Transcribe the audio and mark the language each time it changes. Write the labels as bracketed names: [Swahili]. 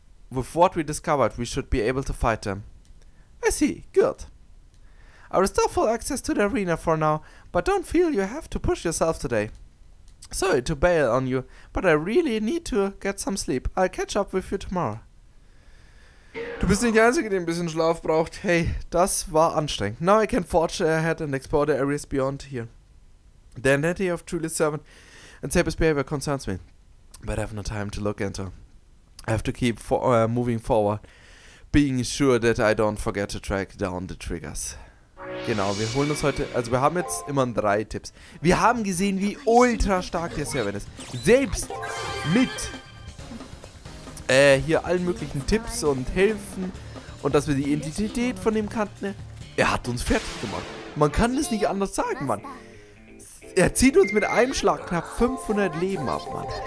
[English] With what we discovered, we should be able to fight them. I see, good. I will still full access to the arena for now, but don't feel you have to push yourself today. Sorry to bail on you, but I really need to get some sleep. I'll catch up with you tomorrow. [German] Du bist nicht der Einzige, der ein bisschen Schlaf braucht. Hey, das war anstrengend. [English] Now I can forge ahead and explore the areas beyond here. The identity of Julius' servant and Saber's behavior concerns me, but I have no time to look into. I have to keep moving forward, being sure that I don't forget to track down the triggers. [German] Genau, wir holen uns heute, also wir haben jetzt immer 3 Tipps. Wir haben gesehen, wie ultra stark der Server ist. Selbst mit hier allen möglichen Tipps und Hilfen und dass wir die Identität von dem kannten. Er hat uns fertig gemacht. Man kann es nicht anders sagen, Mann. Er zieht uns mit einem Schlag knapp 500 Leben ab, Mann.